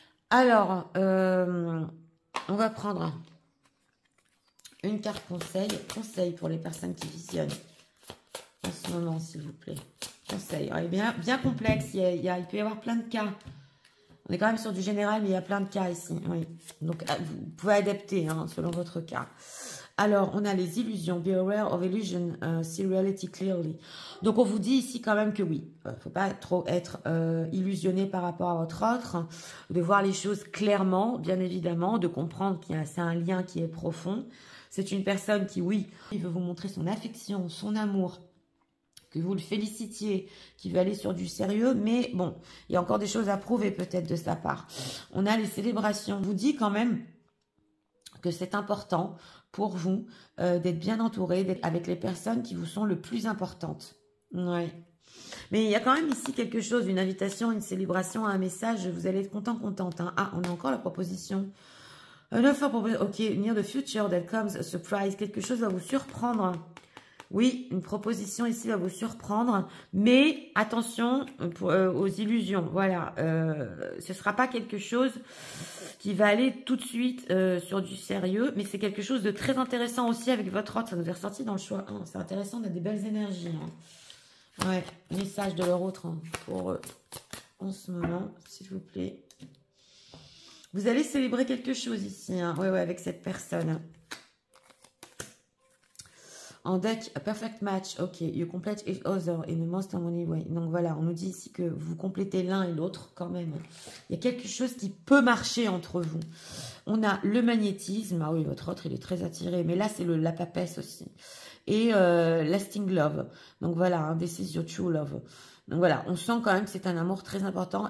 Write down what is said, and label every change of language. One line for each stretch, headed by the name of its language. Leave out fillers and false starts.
French: Alors, on va prendre une carte conseil pour les personnes qui visionnent en ce moment, s'il vous plaît. Conseil, ouais, bien complexe, il peut y avoir plein de cas. On est quand même sur du général, mais il y a plein de cas ici. Oui. Donc, vous pouvez adapter hein, selon votre cas. Alors, on a les illusions.
English: Be aware of illusion, see reality clearly.
French: Donc, on vous dit ici quand même que oui, il ne faut pas trop être illusionné par rapport à votre autre, de voir les choses clairement, bien évidemment, de comprendre qu'il y a c'est un lien qui est profond. C'est une personne qui, oui, il veut vous montrer son affection, son amour, que vous le félicitiez, qui veut aller sur du sérieux, mais bon, il y a encore des choses à prouver peut-être de sa part. On a les célébrations. On vous dit quand même que c'est important pour vous d'être bien entouré, avec les personnes qui vous sont le plus importantes. Ouais. Mais il y a quand même ici quelque chose, une invitation, une célébration, un message, vous allez être content, contente. Hein. Ah, on a encore la proposition.
English: Ok, near the future that comes a surprise.
French: Quelque chose va vous surprendre. Oui, une proposition ici va vous surprendre, mais attention aux illusions. Voilà, ce ne sera pas quelque chose qui va aller tout de suite sur du sérieux, mais c'est quelque chose de très intéressant aussi avec votre autre. Ça nous est ressorti dans le choix 1. C'est intéressant, on a des belles énergies. Hein. Ouais, message de leur autre hein, pour eux en ce moment, s'il vous plaît. Vous allez célébrer quelque chose ici, hein. Ouais, avec cette personne.
English: En deck, a perfect match. Ok, you complete each other in the most harmony way.
French: Donc voilà, on nous dit ici que vous complétez l'un et l'autre quand même. Il y a quelque chose qui peut marcher entre vous. On a le magnétisme. Ah oui, votre autre, il est très attiré. Mais là, c'est la papesse aussi. Et
English: lasting love.
French: Donc voilà, hein,
English: this is your true love.
French: Donc voilà, on sent quand même que c'est un amour très important.